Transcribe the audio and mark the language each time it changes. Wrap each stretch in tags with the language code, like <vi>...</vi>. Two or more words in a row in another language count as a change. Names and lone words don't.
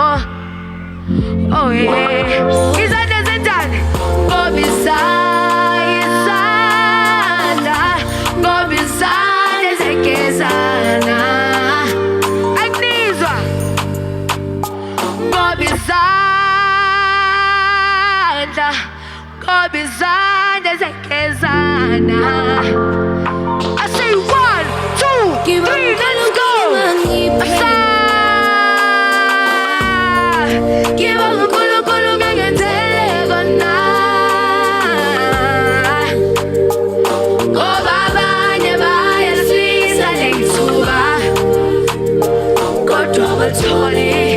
<en>Oh yeah,</en> <zu>izandla zenjani ngoba izandla, ngoba izandla zegezana. Akunizwa ngoba izandla, ngoba izandla zegezana.</zu> <en>I say 1, 2, 3, let's go. Asa.</en> <zu>Ngibonga uNkulunkulu ngangenzele kona. Ngoba abanye bayalifisa lelithuba kodwa abatholi.</zu>